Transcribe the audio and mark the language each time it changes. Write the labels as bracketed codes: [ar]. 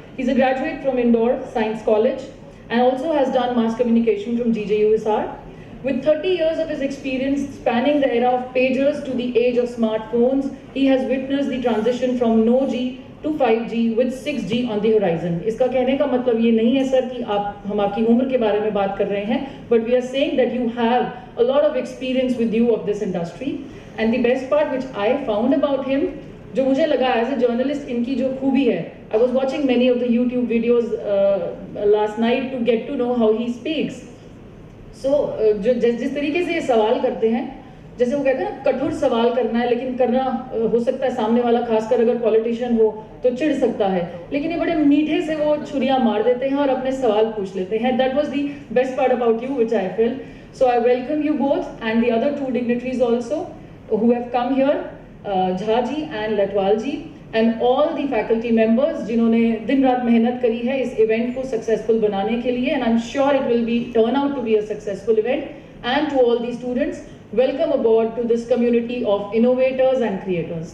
[en] He's a graduate from Indore Science College and also has done mass communication from GJUSR. With 30 years of his experience spanning the era of pagers to the age of smartphones, he has witnessed the transition from no G to 5G with 6G on the horizon. [hi] इसका कहने का मतलब ये नहीं है sir कि हम आपकी उम्र के बारे में बात कर रहे हैं, [en] but we are saying that you have a lot of experience with you of this industry. And the best part which I found about him, [hi] जो मुझे लगा [en] as a journalist [hi] इनकी जो खूबी है, [en] I was watching many of the YouTube videos last night to get to know how he speaks. [hi] So जिस तरीके से ये सवाल करते हैं, जैसे वो कहते हैं ना, कठोर सवाल करना है, लेकिन करना हो सकता है सामने वाला खासकर अगर पॉलिटिशियन हो तो चिढ़ सकता है, लेकिन ये बड़े मीठे से वो छुरियां मार देते हैं और अपने सवाल पूछ लेते हैं. [en] That was the best part about you, which I felt. So I welcome you both and the other 2 dignitaries also who have come here, Jha ji and Latwal ji, and all the faculty members [hi] जिन्होंने दिन रात मेहनत करी है इस event को successful बनाने के लिए. [en] And I'm sure it will be turn out to be a successful event. And to all the students, welcome aboard to this community of innovators and creators.